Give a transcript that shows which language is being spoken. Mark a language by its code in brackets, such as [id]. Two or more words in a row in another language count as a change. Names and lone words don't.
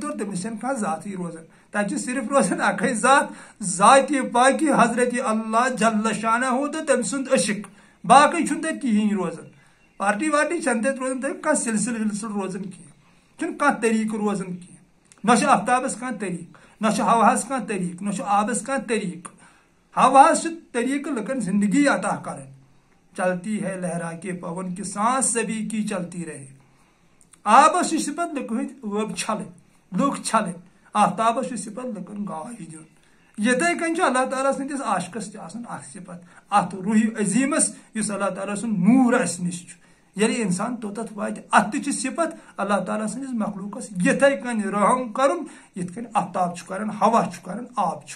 [ks] توٚر تٔمِس چھنہٕ کانٛہہ ذاتٕے روزان تتہِ چھُ صرف روزان اکھے ذات ذاتہِ پاکہِ حضرت اللہ جل شانہُ تہٕ تٔمۍ سُنٛد عشق باقٕے چھُنہٕ تتہِ کِہینۍ روزان پارٹی وارٹی چھنہٕ تتہِ روزان تتہِ کانٛہہ سلسلہٕ ولسلہٕ روزان کینٛہہ چھُنہٕ کانٛہہ طریٖقہٕ روزان کینٛہہ نہ چھُ آفتابس کانٛہہ طریٖقہٕ نہ چھُ ہوہس کانٛہہ طریٖقہٕ نہ چھُ آبس کانٛہہ طریٖقہٕ ہوہس چھُ طریٖقہٕ لُکن زندگی عطا کرٕنۍ [ur] چلتی ہے لہرا کے پون کی سانس سبھی کی چلتی رہے [ks] آبس چھُ صفت لُکہٕ ہٕنٛدۍ ٲب چھلٕنۍ لُکھ چھلٕنۍ آفتابس چھُ صفت لُکن گاش دیُن یِتھٕے کٔنۍ چھُ اللہ تعالیٰ سٕنٛدِس عاشقس تہِ آسان اکھ صفت اتھ روحِ عظیٖمس یُس اللہ تعالیٰ سُنٛد نوٗر اسہِ نِش چھُ ییٚلہِ انسان توٚتتھ واتہِ اتھ تہِ چھِ صفت اللہ تعالیٰ سٕنٛدِس مخلوٗقس یِتھٕے کٔنۍ رحم کرُن یِتھ کٔنۍ آفتاب چھُ کران ہوا چھُ کران آب چھُ